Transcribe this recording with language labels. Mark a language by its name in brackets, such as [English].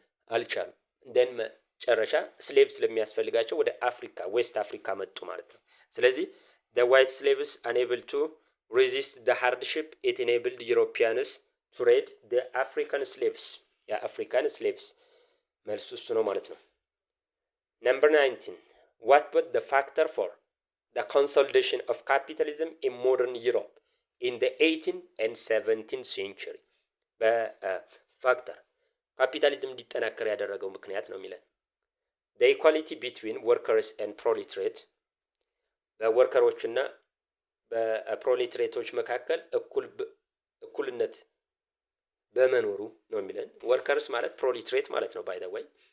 [Amharic] አልቻሉ። እንደን መጨረሻ ስሌቭ ስለሚያስፈልጋቸው ወደ አፍሪካ ዌስት አፍሪካ መጡ ማለት ነው። [English] ስለዚህ the white slaves unable to resist the hardship, it enabled Europeans to raid the African slaves. [Amharic] የአፍሪካን ስሌቭስ መልሱ እሱ ነው ማለት ነው። Number 19. [English] What was the factor for the consolidation of capitalism in modern Europe in the 18th and 17th century? [Amharic] በፋክተር ካፒታሊዝም እንዲጠናከር ያደረገው ምክንያት ነው የሚለን። [English] The equality between workers and proletariat. [Amharic] በወርከሮችና በፕሮሌታሪያቶች መካከል እኩልነት በመኖሩ ነው የሚለን። ወርከርስ ማለት ፕሮሌታሪያት ማለት ነው ባይ ዘ ወይ።